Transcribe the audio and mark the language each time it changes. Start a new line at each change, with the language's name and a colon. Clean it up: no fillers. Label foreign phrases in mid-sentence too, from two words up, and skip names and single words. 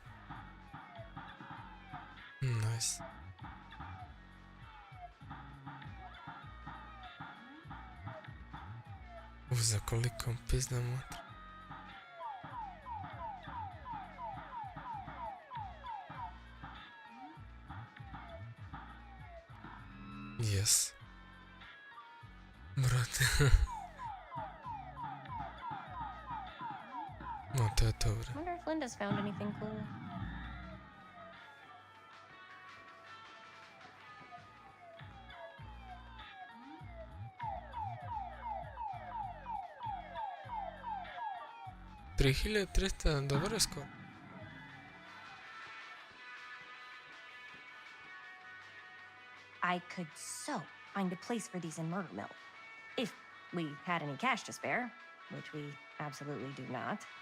English: Nice. Za koliko pizda matra. Yes.
Serbian: Brate. No, to je dobro.
English: I wonder if Linda's found anything cool. $3,300,
Serbian: dobar je skor.
English: I could so find a place for these in Murder Mill. If we had any cash to spare, which we absolutely do not.